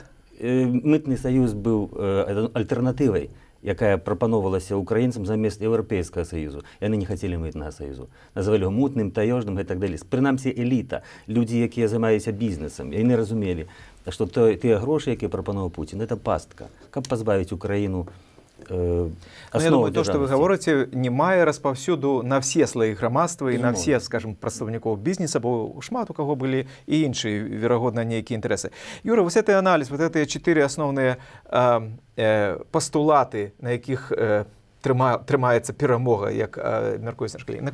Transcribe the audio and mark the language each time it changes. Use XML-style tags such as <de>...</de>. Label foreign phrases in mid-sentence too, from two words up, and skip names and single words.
<be>Мытны саюз быў альтэрнатывай, якая прапановалася украінцам замест Еўрапейскага саюзу. Яны не хацелі мытнага саюзу. Называлі яго мутным, таёжным і так далей. Прынамсі эліта, людзі, якія займаліся бізнесам, яны разумелі, што тыя грошы, якія прапановаў Пуцін, это пастка, каб пазбавіць Украіну</be> <ru>Я думаю, то, что вы говорите,</ru> <be>не мае распаўсюду на все слои грамадства і на все, скажем, прадстаўнікоў бізнеса, бо шмат у каго былі і іншыя, верагодна, нейкія інтарэсы. Юра, вось гэты аналіз, вот гэтыя 4 асноўныя пастулаты, на якіх трымаецца перамога, як мяркуецца на шкалі.</be>